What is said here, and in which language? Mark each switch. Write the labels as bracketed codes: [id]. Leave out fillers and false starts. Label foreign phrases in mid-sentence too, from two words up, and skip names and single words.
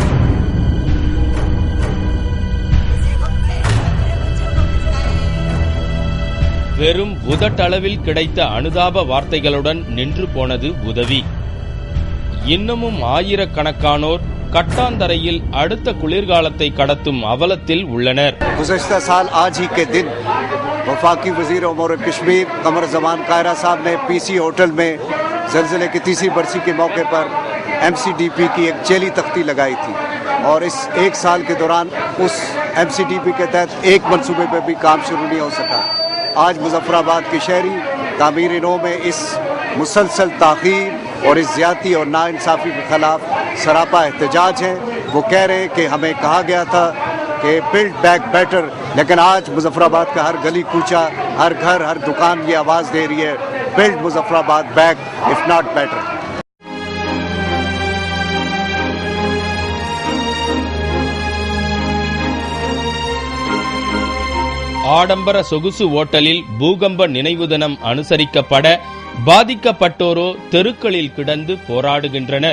[ta] வெறும் உதட்டளவில் கிடைத்த அனுதாப வார்த்தைகளுடன் நின்று போனது உதவி. இன்னமும் ஆயிரக்கணக்கானோர் கட்டாந்தரையில் அடுத்த குளிர்காலத்தை கடத்தும் அவலத்தில் உள்ளனர். [ur] گزشتہ سال آج ہی کے دن وفاقی وزیر امور کشمیر قمر زمان کائرہ صاحب نے پی سی ہوٹل میں زلزلے کی تیسری برسی کے موقع پر MCDP کی ایک چیلی تختی لگائی تھی اور اس 1 سال کے دوران اس MCDP کے تحت ایک منصوبے پر بھی کام شروع نہیں ہو سکا. آج مظفرآباد کے شہری تعمیر نو میں اس مسلسل تاخیر اور اس زیادتی اور ناانصافی کے خلاف سراپا احتجاج ہے. وہ کہہ رہے ہیں کہ ہمیں کہا گیا تھا کہ [en] build back better, [ur] لیکن آج مظفرآباد کا ہر گلی کوچہ، ہر گھر، ہر دکان یہ آواز دے رہی ہے, [en] build Muzaffarabad back if not better. [ta] ஆடம்பர சொகுசு ஓட்டலில் பூகம்ப நினைவு தினம் அனுசரிக்கப்பட பாதிக்கப்பட்டோரோ தெருக்களில் கிடந்து போராடுகின்றனர்.